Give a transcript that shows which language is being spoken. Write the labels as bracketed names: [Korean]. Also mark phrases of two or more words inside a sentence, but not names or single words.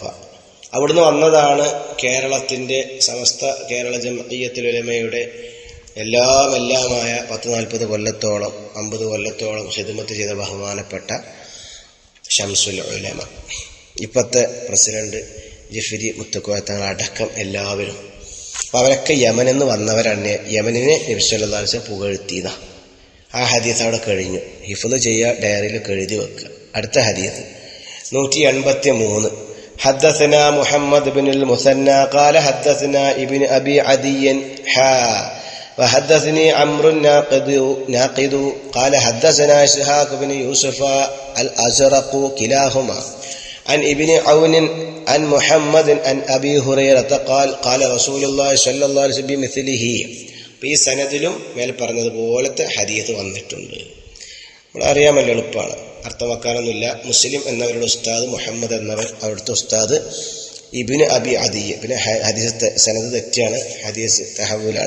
[Malayalam] അവിടുന്ന് വന്നതാണ് കേരളത്തിൻ്റെ സമസ്ത കേരള ജംഇയ്യത്തുൽ ഉലമയുടെ എല്ലാമായ 10-40 കൊല്ലത്തോളം 50 കൊല്ലത്തോളം ഖിദ്മത്ത് ചെയ്ത ബഹുമാനപ്പെട്ട ശംസുൽ ഉലമ, ഇപ്പോഴത്തെ പ്രസിഡന്റ് ജിഫ്രി മുത്തക്കോയ അടക്കം എല്ലാവരും. അപ്പോൾ അവരൊക്കെ യമനെന്ന് വന്നവരാണ്. യമനിനെ നബി [Arabic] صلى الله عليه وسلم [Malayalam] പുകഴ്ത്തിയതാ. ആ ഹദീസ് അവിടെ കഴിഞ്ഞു. ഹിഫ്ള് ചെയ്യുക, ഡയറിയിൽ എഴുതി വെക്കുക. അടുത്ത ഹദീസ് 183. [Arabic] حدثنا محمد بن المثنى قال حدثنا ابن أبي عدي وحدثني عمرو ناقد قال حدثنا إسحاق بن يوسف الأزرق كلاهما عن ابن عون عن محمد عن أبي هريرة قال قال رسول الله صلى الله عليه وسلم بمثله. [Malayalam] ഈ സനദിലും മേൽ പറഞ്ഞതുപോലത്തെ ഹദീസ് വന്നിട്ടുണ്ട്. നമ്മളറിയാമല്ലോ, എളുപ്പമാണ്, അർത്ഥം വെക്കാനൊന്നുമില്ല. മുസ്ലിം എന്നവരുടെ ഉസ്താദ് മുഹമ്മദ് എന്നവർ, അവിടുത്തെ ഉസ്താദ് ഇബ്നു അബി അദിയ്. പിന്നെ ഹദീസ് സനദ് തെറ്റാണ്, ഹദീസ് തഹവൂലാണ്.